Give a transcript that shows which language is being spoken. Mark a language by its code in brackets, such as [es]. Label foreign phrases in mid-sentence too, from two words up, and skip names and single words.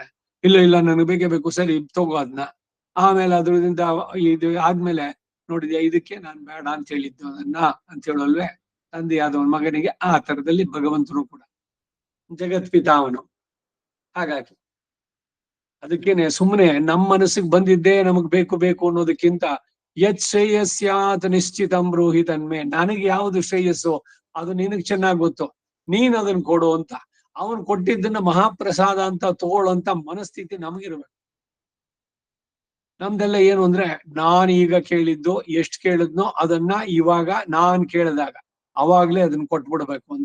[kn] ಇಲ್ಲ ಇಲ್ಲ ನನಗೆ ಬೇಕೇ ಬೇಕು, ಸರಿ ತಗೋ ಅದನ್ನ. ಆಮೇಲೆ ಅದ್ರಿಂದ ಇದು ಆದ್ಮೇಲೆ ನೋಡಿದ್ಯಾ, ಇದಕ್ಕೆ ನಾನು ಬೇಡ ಅಂತ ಹೇಳಿದ್ದು ಅದನ್ನ ಅಂತ ಹೇಳಲ್ವೇ ತಂದೆ ಆದವನ ಮಗನಿಗೆ. ಆ ತರದಲ್ಲಿ ಭಗವಂತನು ಕೂಡ ಜಗತ್ಪಿತ ಅವನು. ಹಾಗಾಗಿ ಅದಕ್ಕೇನೆ ಸುಮ್ಮನೆ ನಮ್ಮ ಮನಸ್ಸಿಗೆ ಬಂದಿದ್ದೇ ನಮಗ್ ಬೇಕು ಬೇಕು ಅನ್ನೋದಕ್ಕಿಂತ, [sa] ಯತ್ ಶ್ರೇಯಸ್ಯಾತ್ ನಿಶ್ಚಿತಂ ಬ್ರೂಹಿ ತನ್ಮೆ, [kn] ನನಗೆ ಯಾವುದು ಶ್ರೇಯಸ್ಸು ಅದು ನಿನಗ್ ಚೆನ್ನಾಗ್ ಗೊತ್ತು, ನೀನ್ ಅದನ್ನ ಕೊಡು ಅಂತ. ಅವನ್ ಕೊಟ್ಟಿದ್ದನ್ನ ಮಹಾಪ್ರಸಾದ ಅಂತ ತಗೊಳ್ಳೋಂತ ಮನಸ್ಥಿತಿ ನಮಗಿರ್ಬೇಕು. ನಮ್ದೆಲ್ಲ ಏನು ಅಂದ್ರೆ, ನಾನ್ ಈಗ ಕೇಳಿದ್ದು ಎಷ್ಟ್ ಕೇಳಿದ್ನೋ ಅದನ್ನ ಇವಾಗ ನಾನ್ ಕೇಳಿದಾಗ ಅವಾಗ್ಲೇ ಅದನ್ನ ಕೊಟ್ಬಿಡ್ಬೇಕು ಅಂತ.